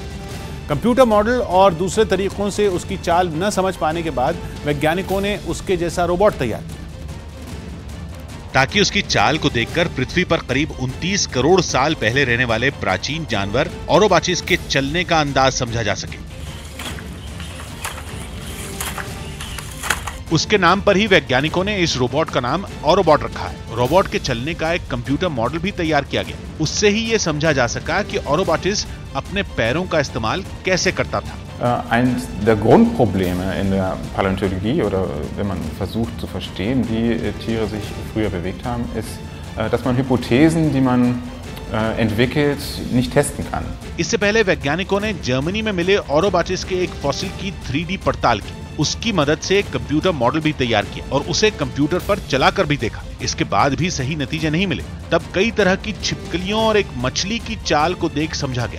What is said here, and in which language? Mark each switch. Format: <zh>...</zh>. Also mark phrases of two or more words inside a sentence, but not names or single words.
<en>computer model</en> <hi>और दूसरे तरीकों से उसकी चाल न समझ पाने के बाद वैज्ञानिकों ने उसके जैसा रोबोट तैयार किया, ताकि उसकी चाल को देखकर पृथ्वी पर करीब 29 करोड़ साल पहले रहने वाले प्राचीन जानवर ओरोबाचिस के चलने का अंदाज समझा जा सके। उसके नाम पर ही वैज्ञानिकों ने इस रोबोट का नाम ओरोबॉट रखा है। रोबोट के चलने का एक</hi> <en>computer model</en> <hi>भी तैयार किया गया। उससे ही ये समझा जा सका कि ओरोबाचिस अपने पैरों का इस्तेमाल कैसे करता था।</hi> <de>Eines der Grundprobleme in der Paläontologie oder wenn man versucht zu verstehen, wie Tiere sich früher bewegt haben, ist, dass man Hypothesen, die man entwickelt, nicht testen kann.</de> <hi>इससे पहले वैज्ञानिकों ने जर्मनी में मिले ओरोबाचिस के एक फॉसिल की 3D पड़ताल की। उसकी मदद से एक</hi> <en>computer model</en> <hi>भी तैयार किया और उसे कंप्यूटर पर चलाकर भी देखा। इसके बाद भी सही नतीजे नहीं मिले। तब कई तरह की छिपकलियों और एक मछली की चाल को देख समझा गया।</hi>